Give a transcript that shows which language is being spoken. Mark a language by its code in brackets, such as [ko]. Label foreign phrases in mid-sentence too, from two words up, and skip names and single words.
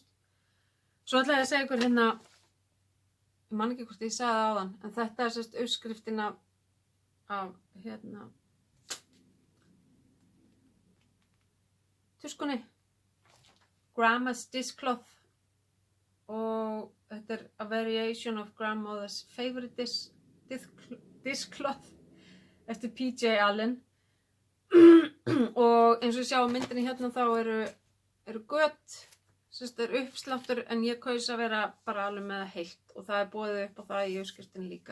[is] Svo ætla ég að segja ykkur hérna, ég man ekki hvort ég sagði það áðan, en þetta er sérst uppskriftin af hérna tuskunni, [en] Grandma's dishcloth [is] og þetta er [en] a variation of grandmother's favorite dishcloth [is] eftir PJ Allen og eins og ég sjá á myndinni hérna þá eru gött, sérst er uppsláttur en ég kaus að vera bara alveg með það heilt og það er boðið upp á það í uppskriftinni líka.